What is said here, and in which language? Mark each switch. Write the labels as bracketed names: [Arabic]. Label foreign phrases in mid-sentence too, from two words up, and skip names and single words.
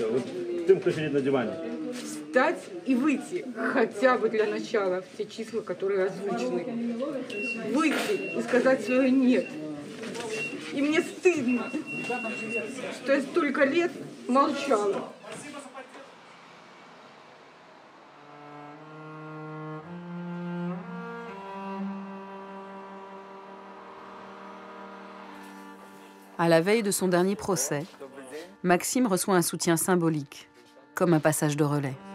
[Russian] Вот тем, кто сидит на диване. Встать и выйти, хотя бы для начала, в те числа, которые озвучены. Выйти и сказать свое «нет». И мне стыдно, что я столько лет молчала. [French] À la veille de son dernier procès, Maxime reçoit un soutien symbolique, comme un passage de relais.